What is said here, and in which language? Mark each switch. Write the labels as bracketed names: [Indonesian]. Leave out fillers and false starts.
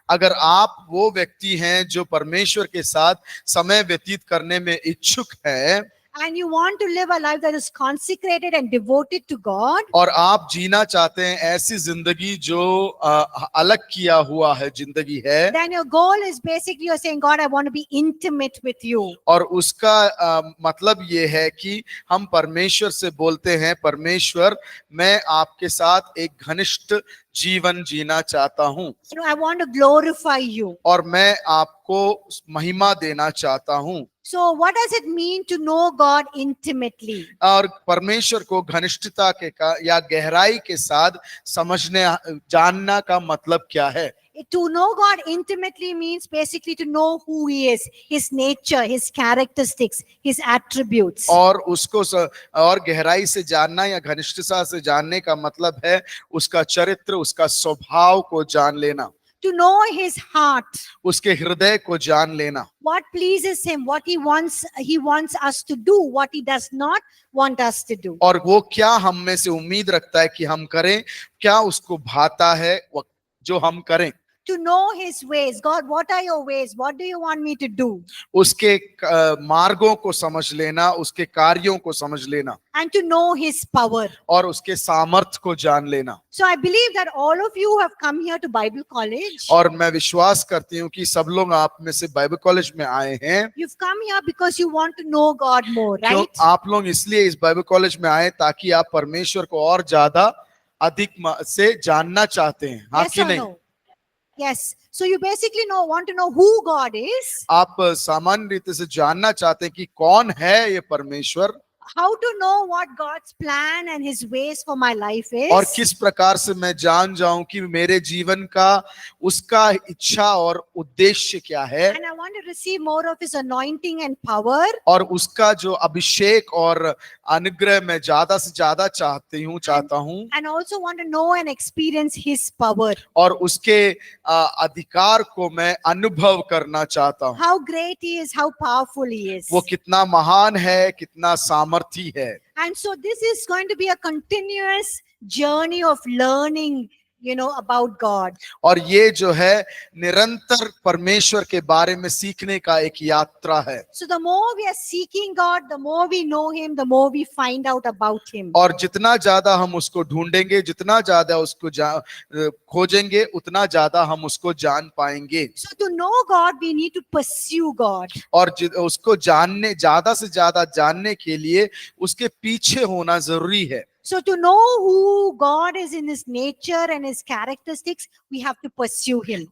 [Hindi] अगर आप वो व्यक्ति हैं जो परमेश्वर के साथ समय व्यतीत करने में इच्छुक हैं [English] and you want to live a life that is consecrated and devoted to God, [Hindi] और आप जीना चाहते हैं ऐसी जिंदगी जो अलग किया हुआ है जिंदगी है, [English] then your goal is basically you're saying, God, I want to be intimate with you. [Hindi] और उसका मतलब ये है कि हम परमेश्वर से बोलते हैं, परमेश्वर मैं आपके साथ एक घनिष्ठ जीवन जीना चाहता हूँ [English] You know, I want to glorify you. [Hindi] और मैं आपको महिमा देना चाहता हूँ। [English] So what does it mean to know God intimately? [Hindi] और परमेश्वर को घनिष्ठता या गहराई के साथ समझने जानना का मतलब क्या है? [English] To know God intimately means basically to know who he is, his nature, his characteristics, his attributes. [Hindi] और उसको और गहराई से जानना या घनिष्ठता से जानने का मतलब है उसका चरित्र, उसका स्वभाव को जान लेना, [English] To know his heart, [Hindi] उसके हृदय को जान लेना, [English] what pleases him, what he wants us to do, what he does not want us to do. [Hindi] और वो क्या हम में से उम्मीद रखता है कि हम करें, क्या उसको भाता है जो हम करें। [English] To know his ways. God, what are your ways? What do you want me to do? [Hindi] उसके मार्गों को समझ लेना, उसके कार्यों को समझ लेना [English] And to know his power. [Hindi] और उसके सामर्थ्य को जान लेना। [English] So I believe that all of you have come here to Bible college. [Hindi] और मैं विश्वास करती हूँ कि सब लोग आप में से बाइबल कॉलेज में आए हैं। [English] You've come here because you want to know God more, [Hindi] क्यों [English] right? [Hindi] आप लोग इसलिए इस बाइबल कॉलेज में आए ताकि आप परमेश्वर को और ज्यादा अधिक से जानना चाहते हैं, हाँ [English] Yes [Hindi] कि [English] or [Hindi] नहीं? [English] no? Yes. So you basically want to know who God is. [Hindi] आप सामान्य रीति से जानना चाहते हैं कि कौन है ये परमेश्वर, [English] How to know what God's plan and his ways for my life [Hindi] और [English] is. [Hindi] किस प्रकार से मैं जान जाऊं कि मेरे जीवन का उसका इच्छा और उद्देश्य क्या है, [English] And I want to receive more of his anointing and power. [Hindi] और उसका जो अभिषेक और अनुग्रह मैं ज्यादा से ज्यादा चाहता हूं [English] And also want to know and experience his power. [Hindi] और उसके अधिकार को मैं अनुभव करना चाहता हूं। [English] How great he is, how powerful he is. [Hindi] वो कितना महान है, कितना सामर्थी है। [English] And so this is going to be a continuous journey of learning, about God. [Hindi] और ये जो है निरंतर परमेश्वर के बारे में सीखने का एक यात्रा है। [English] So the more we are seeking God, the more we know him, the more we find out about him. [Hindi] और जितना ज्यादा हम उसको ढूंढेंगे, जितना ज्यादा उसको खोजेंगे, उतना ज्यादा हम उसको जान पाएंगे। [English] So to know God, we need to pursue God. [Hindi] और उसको ज्यादा से ज्यादा जानने के लिए उसके पीछे होना जरूरी है। [English] So to know who God is in his nature and his characteristics, we have to pursue him.